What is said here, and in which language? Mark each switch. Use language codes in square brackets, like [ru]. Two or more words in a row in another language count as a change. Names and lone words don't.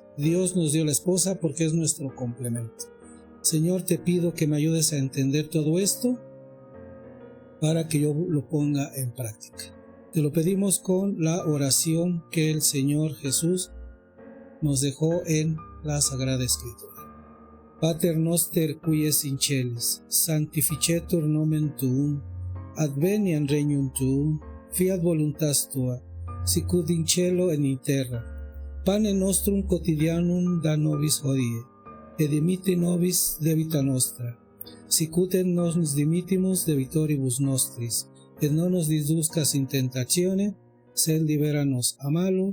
[es] Dios nos dio la esposa porque es nuestro complemento. Señor, te pido que me ayudes a entender todo esto para que yo lo ponga en práctica. Te lo pedimos con la oración que el Señor Jesús nos dejó en la Sagrada Escritura. [la] Pater noster qui es in celis, sanctificetur nomen tuum, adveniat regnum tuum, fiat voluntas tua, sicut in cielo et in terra. Pane nostrum quotidianum da nobis hodie, et dimitte nobis debita nostra, sicut et nos dimittimus debitoribus nostris, et non nos inducas in tentatione, sed libera-nos a malo.